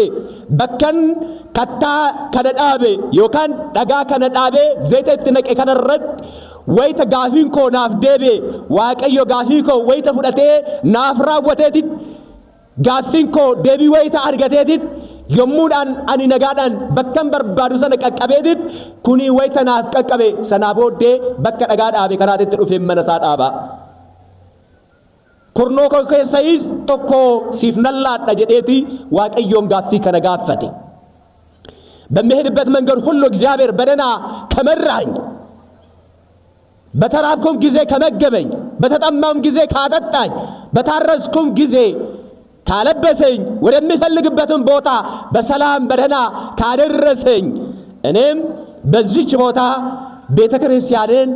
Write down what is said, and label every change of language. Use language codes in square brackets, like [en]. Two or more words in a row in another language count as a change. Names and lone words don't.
[om] bakkan kattaa kana dhaabe yookaan dhagaa kana dhaabe zayita itti naqe kana irratti wayita gaafiin koo naaf deebe waaqayyo gaafii koo wayita fudhatee naaf raawwateetit gaafiin koo deebii wayita argateetit yommuudhaan ani nagaadhaan bakkan barbaadu sana qaqqabeetit kuni wayita naaf qaqqabe sanaa booddee bakka dhagaa dhaabe kanaatitti dhufee mana isaa dhaaba. Kurnoo koo keessayis tokko siif nallaadha jedheeti waaqayyoon gaaffii kana gaafate. [am] በሚሄድበት መንገድ ሁሉ እግዚአብሔር በደና ከመራኝ በተራብኩም ጊዜ ከመገበኝ በተጠማም ጊዜ ካጠጣኝ በታረስኩም ጊዜ ካለበሰኝ ወደሚፈልግበትም ቦታ በሰላም በደና ካደረሰኝ እኔም በዚህች ቦታ ቤተክርስቲያንን